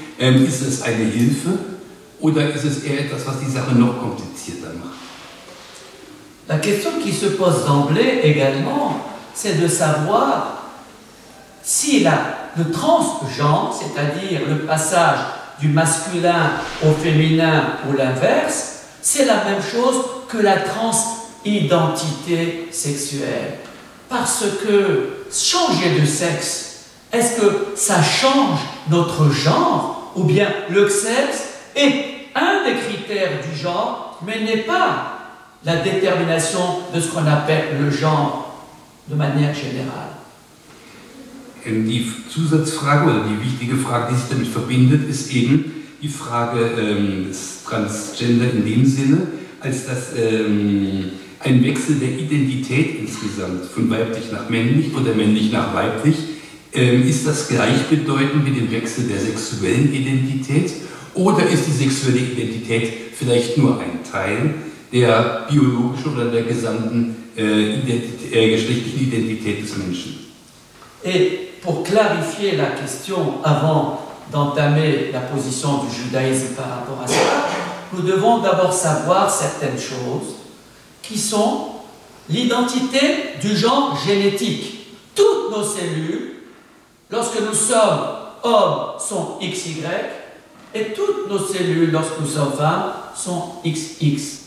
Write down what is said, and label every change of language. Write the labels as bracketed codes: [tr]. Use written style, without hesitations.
[de] Ist es eine Hilfe oder ist es eher etwas, was die Sache noch komplizierter macht? [fr] La question qui se pose d'emblée également, c'est de savoir si le transgenre, c'est-à-dire le passage du masculin au féminin ou l'inverse, c'est la même chose que la transidentité sexuelle. Parce que changer de sexe, est-ce que ça change notre genre ou bien le sexe est un des critères du genre, mais n'est pas la détermination de ce qu'on appelle le genre de manière générale. [de] Die Zusatzfrage oder die wichtige Frage, die sich damit verbindet, ist eben die Frage des Transgender in dem Sinne, als dass ein Wechsel der Identität insgesamt von weiblich nach männlich oder männlich nach weiblich, ist das gleichbedeutend mit dem Wechsel der sexuellen Identität oder ist die sexuelle Identität vielleicht nur ein Teil der biologischen oder der gesamten geschlechtlichen Identität des Menschen? [fr] Et pour clarifier la question avant d'entamer la position du judaïsme par rapport à ça, nous devons d'abord savoir certaines choses qui sont l'identité du genre génétique. Toutes nos cellules, lorsque nous sommes hommes, sont XY, et toutes nos cellules, lorsque nous sommes femmes, sont XX.